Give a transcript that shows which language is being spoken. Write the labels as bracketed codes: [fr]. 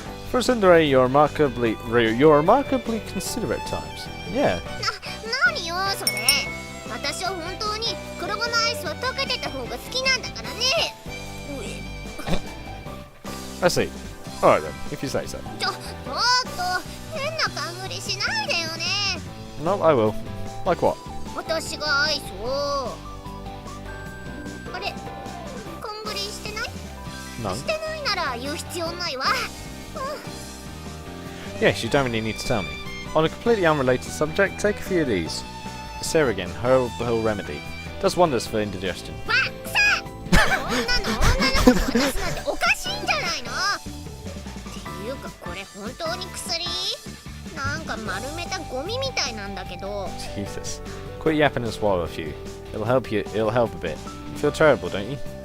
[en] For a tsundere, you're remarkably considerate at times. Yeah. [ja] 何よそれ。私は本当に黒ごまアイスは溶けてた方が好きなんだからね。 [en] I see. Alright then, if you say so. [ja] ちょっと変な勘繰りしないでよね。 [en] No, I will. Like what? [ja] 私がアイスを。あれ、勘繰りしてない？ [en] No. [ja] してないなら言う必要ないわ。 [en] Yes, you don't really need to tell me. On a completely unrelated subject, take a few of these. Ceregan, herbal remedy. Does wonders for indigestion. [ja] わっさこんなの女の子と渡すなんておかしいんじゃないの。っていうかこれ本当に薬？なんか丸めたゴミみたいなんだけど。 [en] Jesus. Quit yapping and swallow a few. It'll help a bit. You feel terrible, don't you?